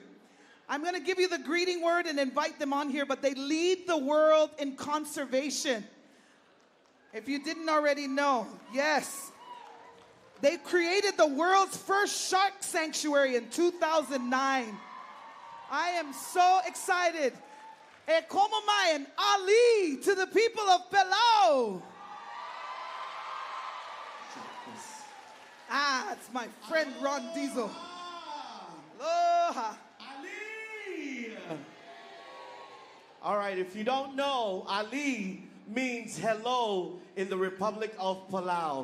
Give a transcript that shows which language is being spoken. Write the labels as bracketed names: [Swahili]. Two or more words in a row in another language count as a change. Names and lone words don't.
[English] I'm going to give you the greeting word and invite them on here, but they lead the world in conservation. If you didn't already know, yes. They created the world's first shark sanctuary in 2009. I am so excited. [Hawaiian] E como mai [English] and Ali to the people of Palau. It's my friend Ron Diesel. Aloha. All right, if you don't know, Ali means hello in the Republic of Palau.